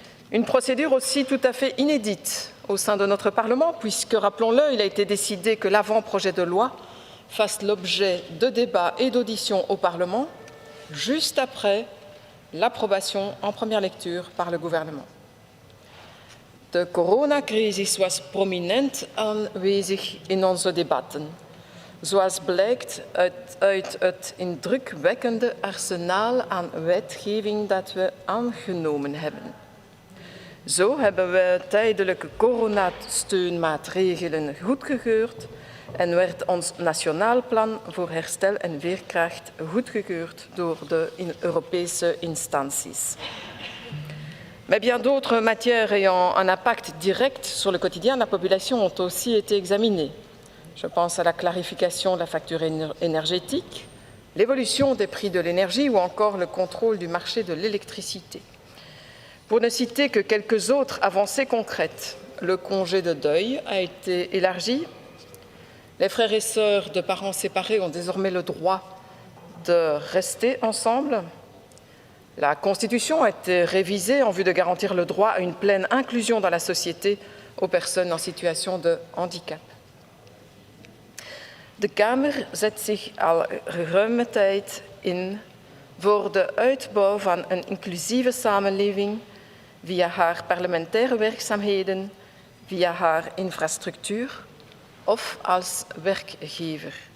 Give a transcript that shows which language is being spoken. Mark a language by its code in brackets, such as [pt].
[fr] Une procédure aussi tout à fait inédite au sein de notre Parlement, puisque, rappelons-le, il a été décidé que l'avant-projet de loi fasse l'objet de débats et d'auditions au Parlement, juste après l'approbation en première lecture par le gouvernement. [nl] De coronacrisis was prominent aanwezig in onze debatten, zoals blijkt uit het indrukwekkende arsenaal aan wetgeving dat we aangenomen hebben. Zo hebben we tijdelijke coronasteunmaatregelen goedgekeurd en werd ons nationaal plan voor herstel en veerkracht goedgekeurd door de Europese instanties. [fr] Mais bien d'autres matières ayant un impact direct sur le quotidien de la population ont aussi été examinées. Je pense à la clarification de la facture énergétique, l'évolution des prix de l'énergie ou encore le contrôle du marché de l'électricité. Pour ne citer que quelques autres avancées concrètes, le congé de deuil a été élargi. Les frères et sœurs de parents séparés ont désormais le droit de rester ensemble. La Constitution a été révisée en vue de garantir le droit à une pleine inclusion dans la société aux personnes en situation de handicap. [nl] De Kamer zet zich al geruime tijd in voor de uitbouw van een inclusieve samenleving via haar parlementaire werkzaamheden, via haar infrastructuur of als werkgever.